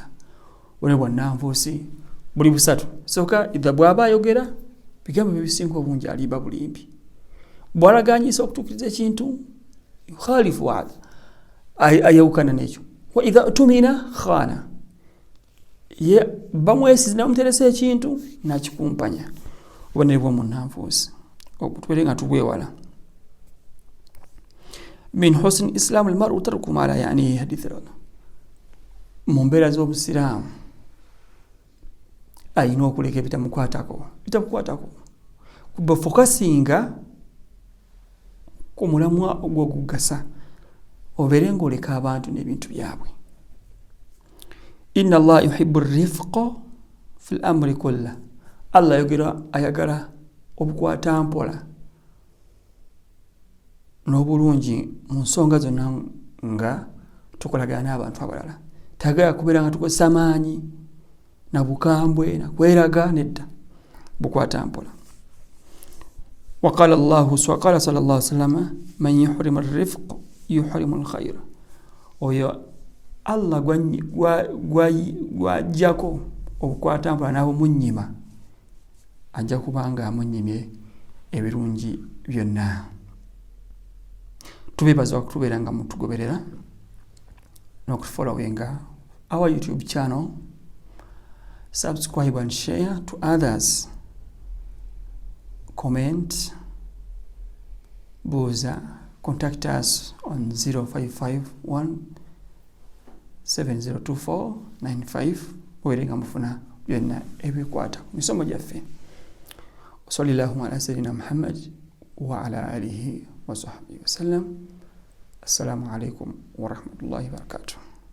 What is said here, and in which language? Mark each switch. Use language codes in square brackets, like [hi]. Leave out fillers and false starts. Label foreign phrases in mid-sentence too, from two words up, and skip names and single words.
[lg] Bwe bwannanfuusi buli busatu. Soka idha bw'aba ayogera bigambo bisinga obungi aliba bulimbi, bw'alagaanyisa okutuukiriza ekintu [ar] يخالف هذا, [lg] ayawukana n'ekyo. [ar] وإذا اؤتمن خان, [lg] ye bamwesize ne bamuteresa ekintu n'akikumpanya. Obubonero bw'omunnanfuusi tubeere nga tubwewala. [ar] من حسن إسلام المرء ترك ما لا يعنيه, [lg] hadithi mu mbeera z'obusiraamu ayina okuleka ebitamukwatako, kuba fokasinga ku mulamwa ogw'okugasa, obeere ng'oleka abantu n'ebintu byabwe. [ar] إن الله يحب الرفق في الأمر كله, [lg] Allah ayagala obukwata mpola n'obulungi mu nsonga zonna nga tukolagana n'abantu abalala. Tagaya kubeera nga tukozesa amaanyi na bukambwe na kweraga, nedda, bukwata mpola. [ar] وقال صلى الله عليه وسلم من يحرم الرفق يحرم الخير. [lg] Oyo Allah gwajjako okukwatambula n'abo munnyima ajja kubanga amunnyimye ebirungi byonna. Tubeebaza okutubeera nga mutugoberera n'okufollowinga [en] our YouTube channel. Subscribe and share to others. [lg] Comment, buuza, [en] contact us on [lg] 0551 702495 werenga mufuna byonna ebikwata ku misomo gyaffe. [ar] صلى الله على سيدنا محمد وعلى آله وصحبه وسلم. السلام عليكم ورحمة الله وبركاته.